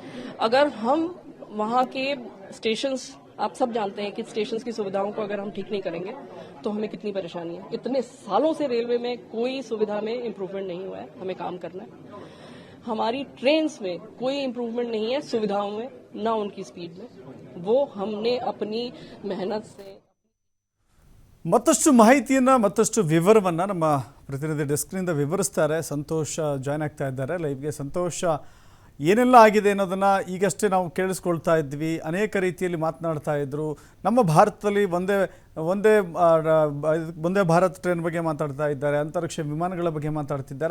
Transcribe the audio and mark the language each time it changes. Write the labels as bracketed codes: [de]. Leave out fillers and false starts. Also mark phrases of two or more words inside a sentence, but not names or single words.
[hi] अगर हम वहां के स्टेशंस, आप सब जानते हैं कि स्टेशंस की सुविधाओं को अगर हम ठीक नहीं करेंगे तो हमें कितनी परेशानी है. इतने सालों से रेलवे में कोई सुविधा में इम्प्रूवमेंट नहीं हुआ है, हमें काम करना है. हमारी ट्रेन्स में कोई इम्प्रूवमेंट नहीं है, सुविधाओं में ना उनकी स्पीड में. वो हमने अपनी मेहनत से [kn] ಮತ್ತಷ್ಟು ಮಾಹಿತಿಯನ್ನು ಮತ್ತಷ್ಟು ವಿವರವನ್ನು ನಮ್ಮ ಪ್ರತಿನಿಧಿ ಡೆಸ್ಕ್ನಿಂದ ವಿವರಿಸ್ತಾರೆ. ಸಂತೋಷ ಜಾಯ್ನ್ ಆಗ್ತಾ ಇದ್ದಾರೆ ಲೈವ್ಗೆ. ಸಂತೋಷ, ಏನೆಲ್ಲ ಆಗಿದೆ ಅನ್ನೋದನ್ನು ಈಗಷ್ಟೇ ನಾವು ಕೇಳಿಸ್ಕೊಳ್ತಾ ಇದ್ವಿ. ಅನೇಕ ರೀತಿಯಲ್ಲಿ ಮಾತನಾಡ್ತಾ ಇದ್ರು. ನಮ್ಮ ಭಾರತದಲ್ಲಿ ಒಂದೇ ಭಾರತ್ ಟ್ರೈನ್ ಬಗ್ಗೆ ಮಾತಾಡ್ತಾ ಇದ್ದಾರೆ, ಅಂತರಿಕ್ಷ ವಿಮಾನಗಳ ಬಗ್ಗೆ ಮಾತಾಡ್ತಿದ್ದಾರೆ.